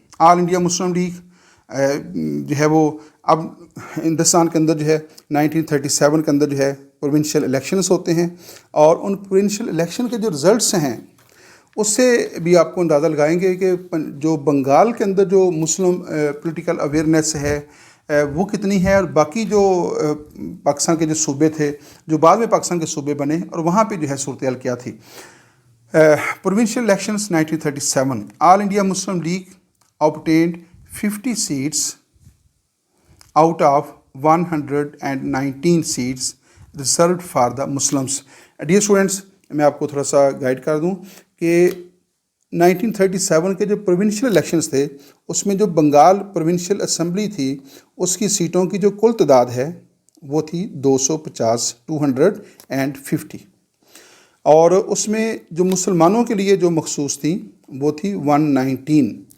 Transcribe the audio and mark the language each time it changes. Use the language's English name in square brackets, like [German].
[Urdu] آل India Muslim league جو ہے وہ اب ہندوستان کے اندر جو ہے 1937 کے اندر جو ہے پروونشل الیکشنز ہوتے ہیں، اور ان پروونشل الیکشن کے جو رزلٹس ہیں اس سے بھی آپ کو اندازہ لگائیں گے کہ جو بنگال کے اندر جو مسلم پولیٹیکل اویئرنیس ہے وہ کتنی ہے، اور باقی جو پاکستان کے جو صوبے تھے جو بعد میں پاکستان کے صوبے بنے، اور وہاں پہ جو ہے صورتحال کیا تھی. Provincial elections 1937. [English] All India Muslim League obtained 50 seats out of 119 seats reserved for the Muslims. [Urdu] Dear students, میں آپ کو تھوڑا سا گائیڈ کر دوں کہ 1937 کے جو پروونشل الیکشنز تھے اس میں جو بنگال پروونشل اسمبلی تھی اس کی سیٹوں کی جو کل تعداد ہے وہ تھی 250 250، اور اس میں جو مسلمانوں کے لیے جو مخصوص تھیں وہ تھی 119.